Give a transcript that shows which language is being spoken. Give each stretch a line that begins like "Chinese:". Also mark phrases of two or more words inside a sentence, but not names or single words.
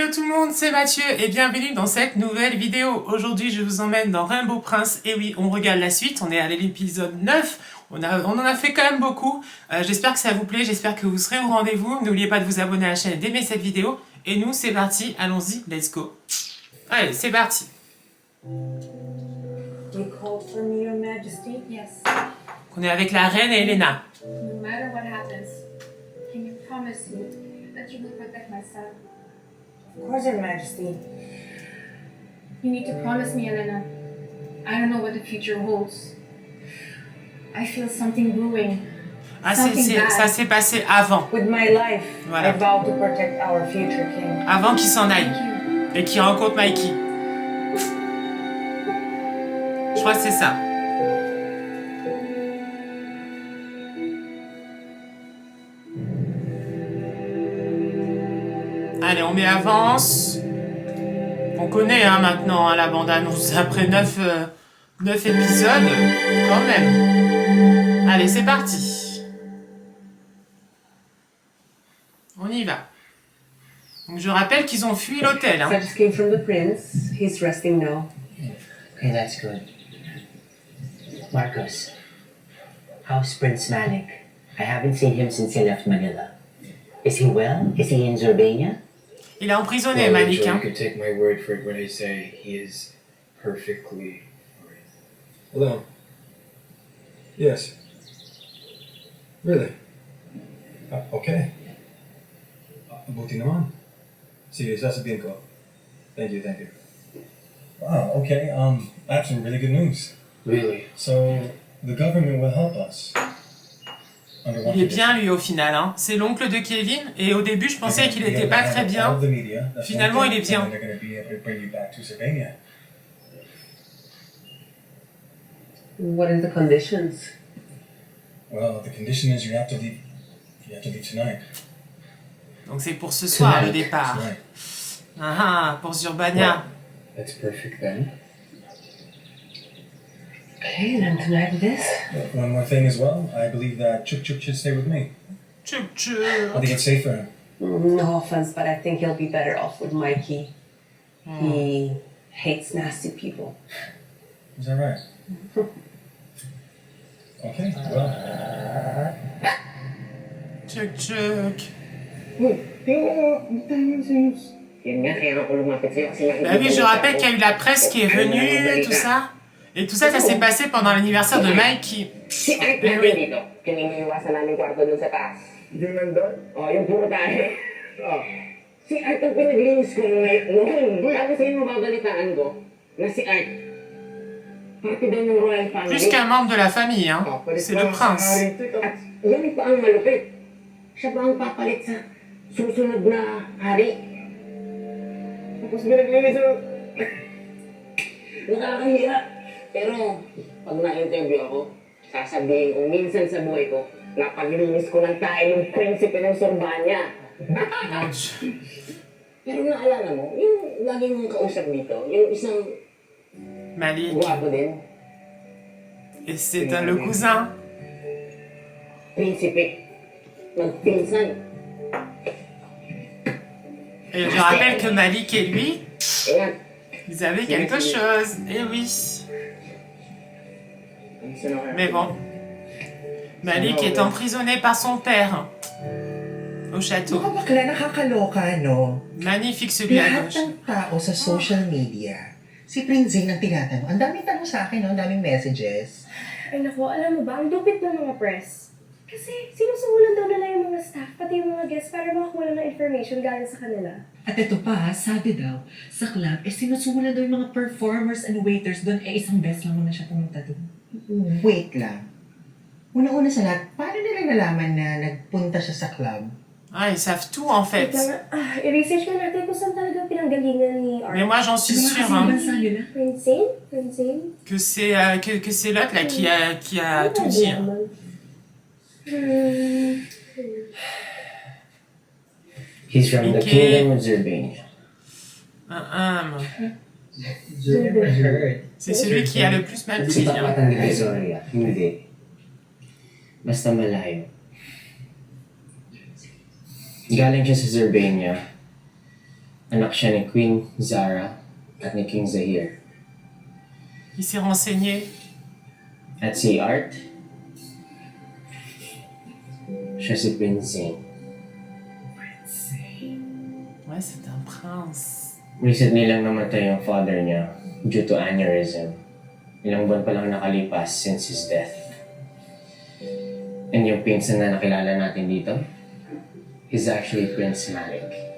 French: tout le monde, c'est Mathieu et bienvenue dans cette nouvelle vidéo. Aujourd'hui, je vous emmène dans Rainbow Prince. Et oui, on regarde la suite, on est à l'épisode 9. On en a fait quand même beaucoup. J'espère que ça vous plaît, j'espère que vous serez au rendez-vous. N'oubliez pas de vous abonner à la chaîne et d'aimer cette vidéo. Et nous, c'est parti, allons-y,
English: let's go.
French: Allez, c'est parti.
English: You called for me, Your Majesty? Yes.
French: On est avec la reine et Elena.
English: No matter what happens, can you promise me that you will protect my son? Of course, Your Majesty. You need to promise me, Elena. I don't know what the future holds. I feel something brewing. Ah, Something bad.
French: ça s'est passé avant.
English: With my life,
French: Voilà.
English: I vow to protect our future king.
French: Avant qu'il s'en aille.
English: Thank you.
French: Et qu'il rencontre Mikey. Je crois que c'est ça. Allez, on met avance. On connaît maintenant la bande-annonce après 9 épisodes. Quand même. Allez, c'est parti. On y va. Donc, je rappelle qu'ils ont fui l'hôtel. Hein.
English: Such came from the prince. He's resting now. Okay, that's good. Marcos, how's Prince Malik? I haven't seen him since he left Manila. Is he well? Is he in Zorbania?
French: Il est emprisonné,
English: Well, Malik. Angel,
French: Hein.
English: you can take my word for it when I say he is perfectly alright. Hello. Yes. Really?
Filipino: Okay. Buti naman. Sige, sasabihin ko.
English: Thank you. Wow, okay. I have some really good news. Really? So, the government will help us. Under one
French: Il est
English: condition.
French: bien, lui, au final. Hein. C'est l'oncle de Kevin. Et au début, je pensais qu'il était pas très bien. Finalement, il est bien.
English: And they're going to be able to bring you back to Slovenia. What is the conditions? Well, the condition is you have to leave. You have to leave tonight.
French: Donc c'est pour ce soir, le
English: Tonight.
French: départ.
English: Tonight.
French: Ah, pour Zurbania.
English: That's perfect then. Okay, then tonight it is. One more thing as well. I believe that Chuk Chuk should stay with me. Tchuk I tchuk. think it's safe for him. No offense, but I think he'll be better off with Mikey. He hates nasty people. Is that right? Okay. Well, Tchuk tchuk.
Filipino: Yun nga, kaya ako lumapit sa'yo kasi
French: Bah oui, je rappelle qu'il y a eu la presse qui est venue, tout ça. Et tout ça, ça s'est passé pendant l'anniversaire de Mikey.
Filipino: Si Art Eh natin
French: oui.
Filipino: dito, kininiwasan namin kwarto dun sa taas. Yung nandun? Oo, yung puro tayo. Oo. Si Art ang pinaglinis ko noon. Tapos sa'yo mababalitaan ko na si Art. Parte daw ng
English: royal family.
French: Plus qu'un membre de la famille, hein. C'est le prince.
Filipino: At yan pa ang malupit. Siya ba ang papalit sa susunod na hari? Tapos pinaglinis ko. Nakakahiya. Pero, pag na-interview ako, sasabihin ko minsan sa buhay ko, napaglinis ko ng tayo ng prinsipe ng Sorbania.
French: Mon Dieu.
Filipino: Pero naalala mo, yung lagi mong kausap dito, yung isang Malik. guwapo din,
French: Et c'est le cousin.
Filipino: prinsipe, magpinsan.
French: Et je rappelle que Malik et lui,
Filipino: Ayan.
French: ils avaient quelque chose. Eh oui. Mais bon. Malik est emprisonné par son père. Au château.
Filipino: Mga bakla, nakakaloka, no?
French: Magnifique celui à
Filipino: Lahat
French: gauche.
Filipino: ng tao sa
English: social media,
Filipino: si Prince Zane ang tinatanong. Ang daming tanong sa akin, no? Ang daming messages. Ay nako, alam mo ba, ang lupit ng mga press. Kasi sinusungulan daw nila yung mga staff, pati yung mga guests para makakuha ng information galing sa kanila. At ito pa, sabi daw, sa club, sinusulan daw yung mga
English: performers and waiters
Filipino: doon, isang beses lang muna siya pumunta doon. Wait lang. Una-una sa lahat, paano nila nalaman na nagpunta siya sa club?
French: Ah, ils savent tout en fait.
Filipino: I-research ka natin kung saan talaga pinanggalingan ni Art.
French: Mais moi j'en suis
Filipino: Mga
French: sûre
Filipino: kasing
French: hein,
Filipino: bansa nila. Prince Zane? Prince Zane?
French: que c'est l'autre là qui a tout dit. Hein.
English: He's from the Okay. kingdom of Zorbania.
French: C'est celui qui a le plus mal
Filipino: Sa
French: dit.
Filipino: tapat
French: Hein.
Filipino: ng Divisoria, hindi. Basta malayo. Galing siya sa Zorbania. Anak siya ni Queen Zara at ni King Zahir.
French: Il s'est renseigné.
Filipino: At si Art, siya si Prince Zane.
French: Ouais, c'est un prince.
Filipino: Recently lang namatay yung father niya
English: due to aneurysm.
Filipino: Ilang buwan pa lang nakalipas
English: since his death.
Filipino: And yung pinsan na nakilala natin dito,
English: he's actually Prince Malik.